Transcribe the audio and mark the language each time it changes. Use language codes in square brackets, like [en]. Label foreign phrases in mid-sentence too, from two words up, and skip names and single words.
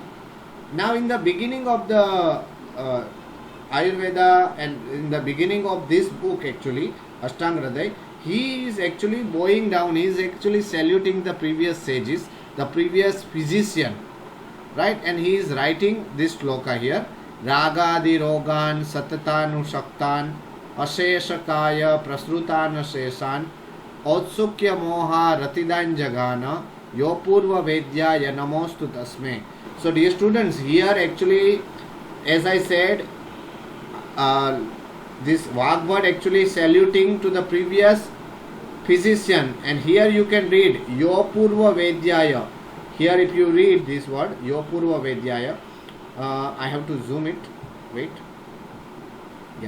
[en] Now in the beginning of the Ayurveda, and in the beginning of this book actually, Astangahrudaya, he is actually bowing down, he is actually saluting the previous sages, the previous physician, right? And he is writing this shloka here: [sa] Ragadi rogan satatanu shaktan asheshakaya prasrutana shesan Otsukya moha ratidan jagana yopurva vedyaya namostu tasme. [en] So dear students, here actually, as I said, this Vagbhat actually saluting to the previous physician, and here you can read [sa] Yopurva Vedyaya. [en] Here if you read this word [sa] Yopurva Vedyaya, [en] I have to zoom it, wait, yeah.